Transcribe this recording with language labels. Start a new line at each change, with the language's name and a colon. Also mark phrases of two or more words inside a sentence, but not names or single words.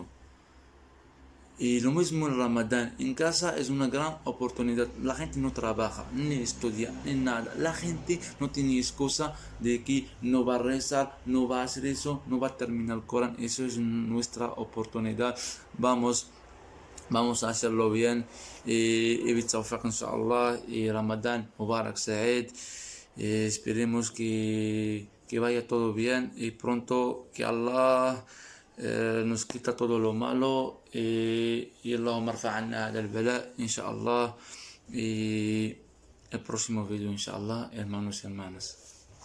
Spanish: Y lo mismo en Ramadán, en casa es una gran oportunidad. La gente no trabaja, ni estudia, ni nada. La gente no tiene excusa de que no va a rezar, no va a hacer eso, no va a terminar el Corán. Eso es nuestra oportunidad. Vamos a hacerlo bien. Y
Arabic: بالتوفيق إن شاء الله.
Spanish: Y
Arabic: رمضان مبارك سعيد.
Spanish: Esperemos que vaya todo bien y pronto que Allah nos quita todo lo malo y
Arabic: اللهم ارفع عنا هذا البلاء,
Spanish: inshallah. Y el próximo video, inshallah, hermanos y hermanas.